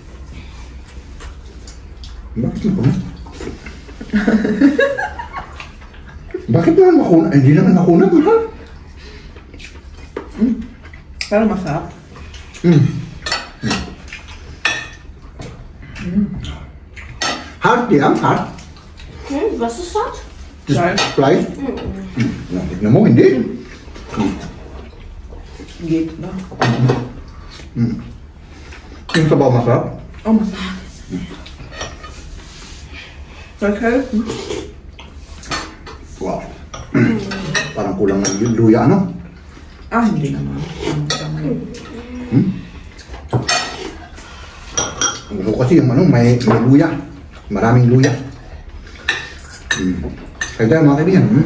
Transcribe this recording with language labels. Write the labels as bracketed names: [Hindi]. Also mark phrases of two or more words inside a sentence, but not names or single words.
[Filipino] Bakit makunat? Bakit naman makunat? Hindi naman makunat, mahal. Pero masarap. Hart yan, hart. [German] Was ist das? Fleisch. Fleisch? [Filipino] Tignan mo, hindi. [German] Geht, ne? [Filipino] Yung sabaw masarap. Oh, masarap. [German] Soll ich helfen? [Filipino] Wow. Parang kulang ng luya, ano? Ah, hindi naman. Gusto ko kasi yung ano, may luya. Maraming luya. Kaya tayo mga kaibigan.